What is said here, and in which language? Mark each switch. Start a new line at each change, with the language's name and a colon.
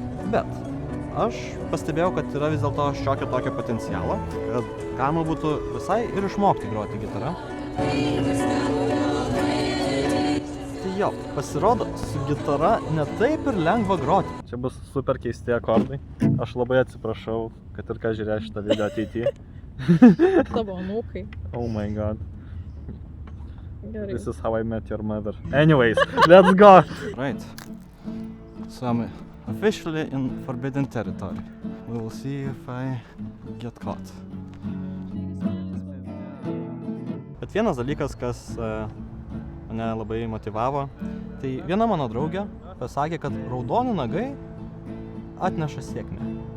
Lithuanian: Bet aš pastebėjau, kad yra vis dėlto šiokio tokio potencialo, kad galima būtų visai ir išmokti groti gitarą. Tai jo, pasirodo, su gitara ne taip ir lengva groti. Čia bus super keisti akordai. Aš labai atsiprašau, kad ir ką žiūrės šitą video ateityje. Tavo anūkai.
English: Oh my god.
Lithuanian: Gerai.
English: This is how I met your mother. Anyways, let's go! Right. So I'm officially in forbidden territory. We will see if I get caught.
Lithuanian: Bet vienas dalykas, kas mane labai motyvavo, tai viena mano draugė pasakė, kad raudoni nagai atneša sėkmę.